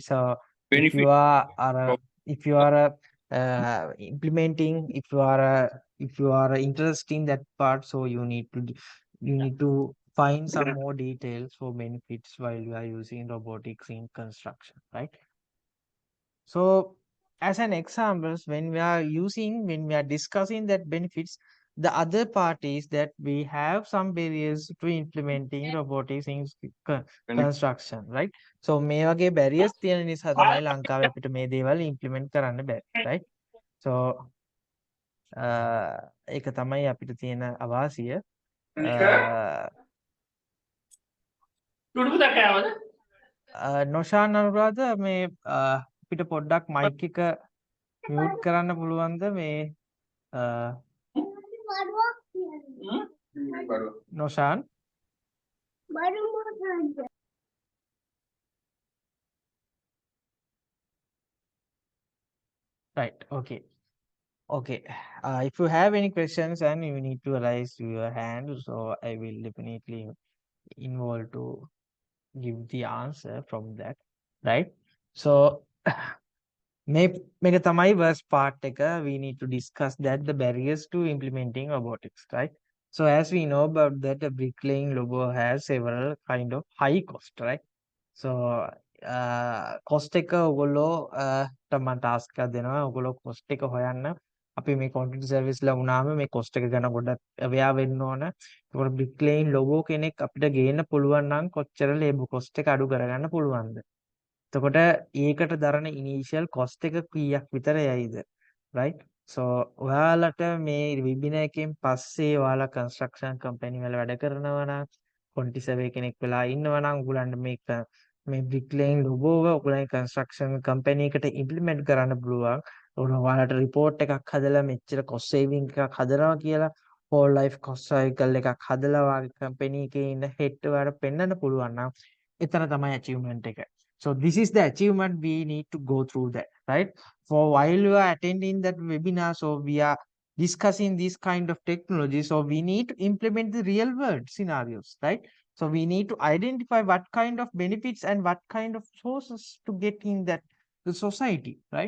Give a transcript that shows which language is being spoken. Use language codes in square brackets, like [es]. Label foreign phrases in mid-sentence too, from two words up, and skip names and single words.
[en] So if you if you are implementing, if you are interested in that part, so you need to find some more details for benefits while you are using robotics in construction, right? So as an examples, when we are discussing that benefits, the other part is that we have some barriers to implementing robotics in construction, right? [si] So මේ වගේ barriers තියෙන නිසා තමයි ලංකාවේ අපිට මේ දේවල් implement කරන්න බැරි, right? So ඒක තමයි අපිට තියෙන අවාසිය. නොෂාන් අනුරාධ මේ අපිට පොඩ්ඩක් මයික් එක මියුට් කරන්න පුළුවන්ද මේ නොෂාන් [en] right, okay. Okay, if you have any questions and you need to raise your hand, so I will definitely involve to give the answer from that, right? [si] So මේක තමයි [en] first part [si] එක. [en] We need to discuss that the barriers to implementing robotics, right? So as we know about that, the bricklaying logo has several kind of high cost, right? [si] So cost එක ඔයගොල්ලෝ මම task එකක් දෙනවා. ඔයගොල්ලෝ cost එක හොයන්න. අපි මේ [en] quantity service [si] ලා වුණාම මේ cost එක ගැන පොඩ්ඩක් aware වෙන්න ඕන. ඒකට [en] bricklaying logo [si] කෙනෙක් අපිට ගේන්න පුළුවන් නම් කොච්චර [en] labor cost [si] එක අඩු කරගන්න පුළුවන්ද? එතකොට ඒකට දරන [en] initial cost [si] එක කීයක් විතර යයිද, right? So ඔයාලට මේ වෙබිනාර් එකෙන් පස්සේ ඔයාලා [en] construction company [si] වල වැඩ කරනවා නම් [en] quantity survey [si] කෙනෙක් වෙලා ඉන්නවා නම් ඔයගලන්ට මේ [en] bricklaying logo [si] එක ඔයගලගේ [en] construction company [si] එකට ඉම්ප්ලිමන්ට් කරන්න පුළුවන්. ඔයාලට report එකක් හදලා මෙච්චර [en] cost saving [si] එකක් හදනවා කියලා [en] whole life cost cycle [si] එකක් හදලා ඔයාගේ කම්පැනි එකේ ඉන්න head ඔයාලට පෙන්වන්න පුළුවන් නම් එතන තමයි achievement එක. [en] So this is the achievement we need to go through that, right? For while you are attending that webinar, so we are discussing this kind of technology. So we need to implement the real world scenarios, right? So we need to identify what kind of benefits and what kind of sources to get in that the society, right?